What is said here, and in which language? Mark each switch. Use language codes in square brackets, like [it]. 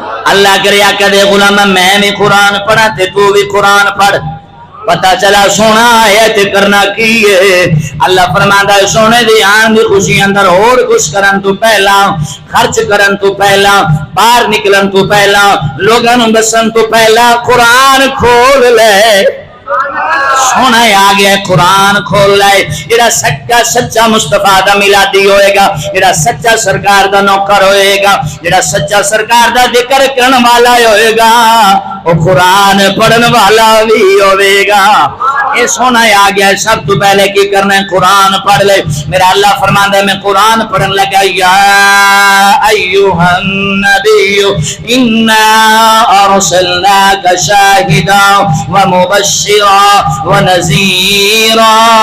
[pa] اللہ کریا کدے غلام میں بھی قرآن پڑھا تے تو بھی قرآن پڑھ, پتہ چلا سونا ہے تے کرنا کی ہے. اللہ فرماندا ہے سونے دی آن دی خوشی اندر اور کچھ کرن تو پہلا, خرچ کرن تو پہلا, باہر نکلن تو پہلا, لوگاں نوں دسن تو پہلا قرآن کھول لے. سونا آ گیا قرآن کھول لائے. جڑا سچا سچا مصطفیٰ دا میلادی ہوئے گا, جڑا سچا سرکار دا نوکر ہوئے گا, جڑا سچا سرکار دا ذکر کرن والا ہوئے گا, وہ قرآن پڑھن والا بھی ہوئے گا. یہ سونا آ گیا. سب تو پہلے کی کرنا ہے قرآن پڑھ لے. میرا اللہ فرماندا ہے میں قرآن پڑھن لگا, یا [ar] ایھا النبی انا ارسلناک شاہدا ومبشرا ونذیرا